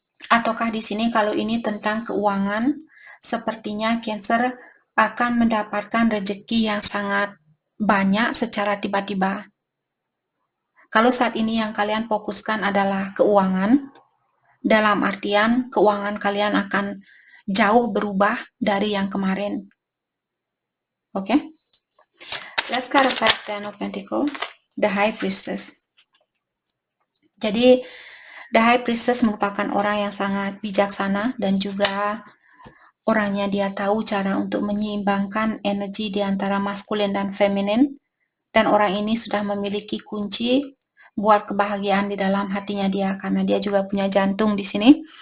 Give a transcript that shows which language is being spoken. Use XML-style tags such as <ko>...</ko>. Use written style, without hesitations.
<id>Ataukah di sini kalau ini tentang keuangan, sepertinya Cancer akan mendapatkan rezeki yang sangat banyak secara tiba-tiba. Kalau saat ini yang kalian fokuskan adalah keuangan, dalam artian keuangan kalian akan jauh berubah dari yang kemarin. Oke?</id> <en>Let's clarify Ten of Pentacles, the High Priestess.</en> <id>Jadi, the High Priestess merupakan orang yang sangat bijaksana dan juga orangnya dia tahu cara untuk menyeimbangkan energi di antara maskulin dan feminin, dan orang ini sudah memiliki kunci buat kebahagiaan di dalam hatinya dia, karena dia juga punya jantung di sini.</id>